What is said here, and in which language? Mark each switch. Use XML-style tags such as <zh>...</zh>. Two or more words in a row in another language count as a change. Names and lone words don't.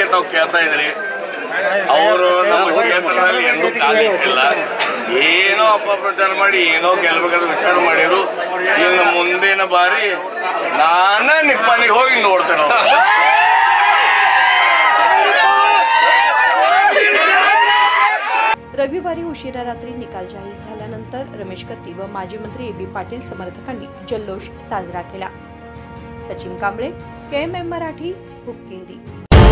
<kn>ತಾವು ಕೇಳ್ತಾ ಇದ್ರಿ, ಅವರು ನಮ್ಮ ಕ್ಷೇತ್ರದಲ್ಲಿ ಎಂದೂ ಕಾಲಿಟ್ಟಿಲ್ಲ, ಏನೋ ಅಪಪ್ರಚಾರ ಮಾಡಿ ಏನೋ ಗೆಲ್ಬೇಕಾದ ವಿಚಾರ ಮಾಡಿದ್ರು। ಇನ್ನು ಮುಂದಿನ ಬಾರಿ ನಾನ ನಿಪ್ಪನಿಗೆ ಹೋಗಿ ನೋಡ್ತೇನೆ।</kn> <mr>रविवारी उशिरा रात्री निकाल जाहीर झाल्यानंतर रमेश कत्ती व माजी मंत्री ए बी पाटील समर्थकांनी जल्लोष साजरा केला। सचिन कांबळे, KMM मराठी, हुक्केरी।</mr>